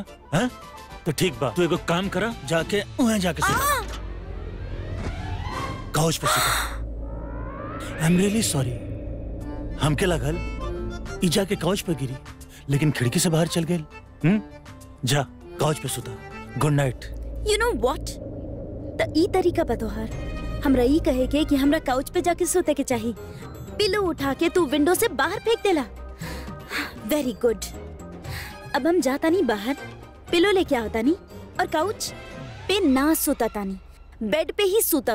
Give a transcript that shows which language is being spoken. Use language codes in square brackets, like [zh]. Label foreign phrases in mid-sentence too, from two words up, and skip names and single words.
[bho] हाँ तो ठीक बा, तू एगो काम करा, जाके वहाँ जाके सुता, काउच पे सुता। [en] I am really sorry, [bho] हमके लगल ई जाके काउच पे गिरी, लेकिन खिड़की से बाहर चल गई। जा काउच पे सुता। [en] good night. you know what, [bho] त ई तरीका बतोहार हमरा ई कहे के कि हमरा काउच पे जाके सोते के चाहिए, पिलो उठा के तू विंडो से बाहर फेंक देला। [en] very good, [bho] अब हम जाता नहीं बाहर, पिलो लेके आता नहीं, और काउच पे ना सोता तानी, बेड पे ही सुतब।